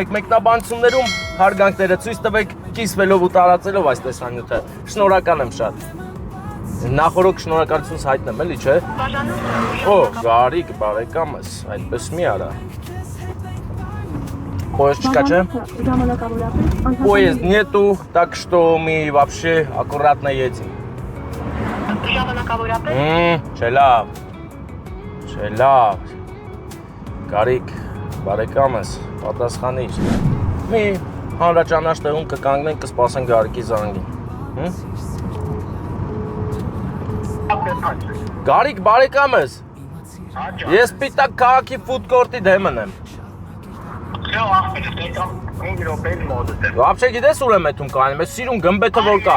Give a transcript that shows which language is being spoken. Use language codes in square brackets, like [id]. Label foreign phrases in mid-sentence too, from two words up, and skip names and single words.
[hy] եք մեկնաբանություններում հարգանքները ցույց տվեք կիսվելով ու տարածելով այս տեսանյութը։ Շնորհակալ եմ շատ։ Նախորդ շնորհակալությունս հայտնեմ էլի, չէ։ Օ, Գարիկ, բարեկամս, այդպես մի արա։ Поезд չկա, չէ։ [ru] Поезд нету, так что мы вообще аккуратно едем. [hy] Չէ լավ։ Գարիկ, բարեկամս, պատասխանիր։ Մի հանրաճանաչ տեղում կկանգնենք, կսպասենք Գարիկի զանգին։ Գարիկ, բարեկամս։ Ես Սպիտակ քաղաքի ֆուդ-կորտի դեմն եմ։ Вообще գիտես ուր եմ էթում կայանում, ես սիրուն գմբեթը որ կա։